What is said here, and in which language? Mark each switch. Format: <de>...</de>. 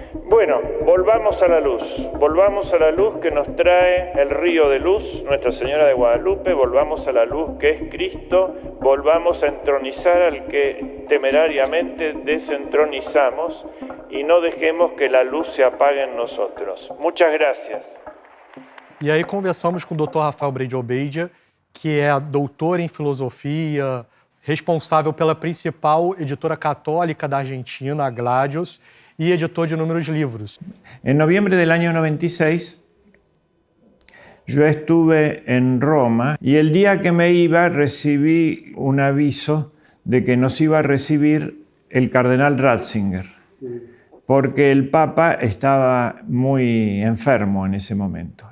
<es>Bueno, volvamos a la luz que nos trae el río de luz, Nuestra Señora de Guadalupe, volvamos a la luz que es Cristo, volvamos a entronizar al que temerariamente desentronizamos y no dejemos que la luz se apague en nosotros. Muchas gracias.</es> <pt>E aí conversamos com o Dr. Rafael Brede Obeidia, que é doutor em filosofia, responsável pela principal editora católica da Argentina, a Gladios,</pt> <es>y editor</es> <pt>de inúmeros</pt> <es>libros. En noviembre del año 96, yo estuve en Roma y el día que me iba recibí un aviso de que nos iba a recibir el cardenal Ratzinger, porque el Papa estaba muy enfermo en ese momento.</es>